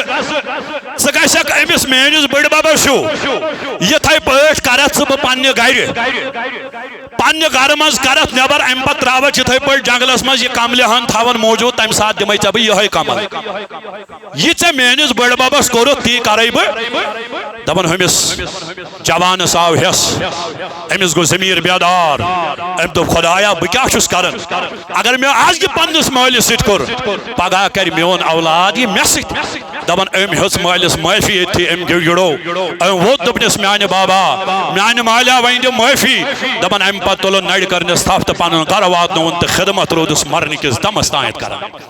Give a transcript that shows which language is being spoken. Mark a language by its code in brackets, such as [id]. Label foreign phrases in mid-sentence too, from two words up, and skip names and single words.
[ks] ژٕ گژھکھ أمِس میٲنِس بٔڑ ببس ہیوٗ یِتھے پٲٹھۍ کرتھ ژٕ بہٕ پننہِ گرِ پننہِ گرٕ منٛز کرتھ نٮ۪بر امہِ پتہٕ تراوتھ یِتھے پٲٹھۍ جنگلس منٛز یہِ کملہِ ہن تھاون موٗجوٗد تمہِ ساتہٕ دِمے ژےٚ بہٕ یِہے کمل یہِ ژےٚ میٲنِس بٔڑ ببس کوٚرُتھ تی کرے بہٕ دپان ہُمِس جوانس آو ہٮ۪س أمِس گوٚو ضمیٖر بیدار أمۍ دوٚپ خۄدایا بہٕ کیٛاہ چھُس کران اگر [ur] میں آج [ks] یہ پنس مالس سۭتۍ کوٚر پگاہ کر میون اولاد یہ مےٚ سۭتۍ دپان أمۍ ہیوٚژ مالس معٲفی ییٚتھی أمۍ گِڑو أمۍ ووٚت دوٚپنس میانہ بابا میانہ مالیہ وۄنۍ دِ معٲفی دپان أمۍ پتہٕ تُلُن نرِ کرنس تھپھ تہٕ پنُن گرٕ واتنووُن تہٕ خدمت روٗدُس مرنہٕ کِس دمس تانٮ۪تھ کران